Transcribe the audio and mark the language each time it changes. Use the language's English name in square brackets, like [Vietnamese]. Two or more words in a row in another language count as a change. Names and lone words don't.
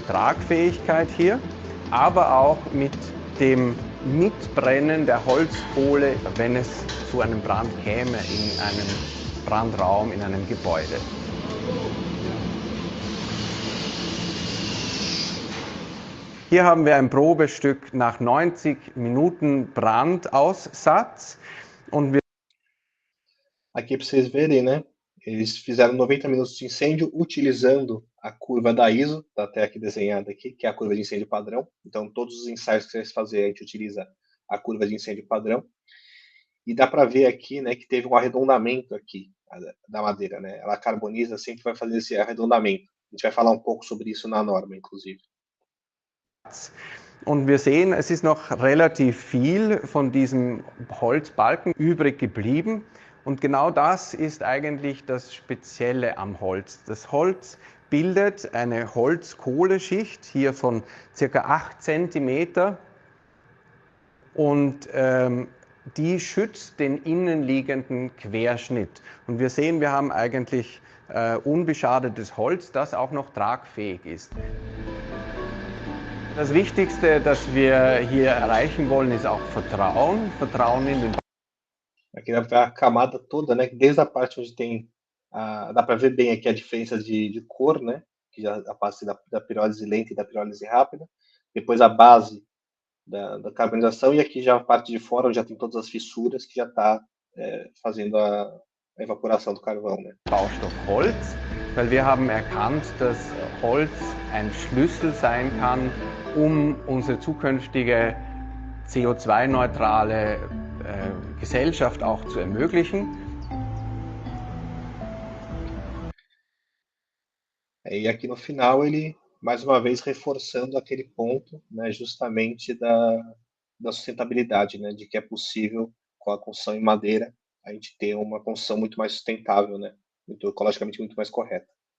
[German] Tragfähigkeit hier, aber auch mit dem Mitbrennen der Holzkohle, wenn es zu einem Brand käme in einem Brandraum, in einem Gebäude. Hier haben wir ein Probestück nach 90 Minuten Brandaussatz und wir [Portuguese] Aqui para vocês verem, né? Eles fizeram 90 minutos de incêndio utilizando a curva da ISO, está até aqui desenhada aqui, que é a curva de incêndio padrão. Então, todos os ensaios que vocês fazerem, a gente utiliza a curva de incêndio padrão. E dá para ver aqui, né, que teve um arredondamento aqui da madeira, né? Ela carboniza, sempre vai fazer esse arredondamento. A gente vai falar um pouco sobre isso na norma, inclusive. [German] Und wir sehen, es ist noch relativ viel von diesem Holzbalken übrig geblieben. Und genau das ist eigentlich das Spezielle am Holz. Das Holz bildet eine Holzkohleschicht hier von ca. 8 cm und die schützt den innenliegenden Querschnitt. Und wir sehen, wir haben eigentlich unbeschadetes Holz, das auch noch tragfähig ist. Das Wichtigste, das wir hier erreichen wollen, ist auch Vertrauen. Vertrauen in den. [Portuguese] Aqui dá pra ver a camada toda, né? Desde a parte onde tem. Dá para ver bem aqui a diferença de cor, né? Que já a parte da pirólise lenta e da pirólise rápida. Depois a base da carbonização, e aqui já a parte de fora, onde já tem todas as fissuras, que já está fazendo a evaporação do carvão, né? [German] Baustoff Holz, weil wir haben erkannt, dass Holz ein Schlüssel sein kann, unsere zukünftige CO2-neutrale Gesellschaft auch zu ermöglichen. [Portuguese] E aqui no final ele, mais uma vez, reforçando aquele ponto, né, justamente da sustentabilidade, né, de que é possível, com a construção em madeira, a gente ter uma construção muito mais sustentável, né, muito, ecologicamente muito mais correta.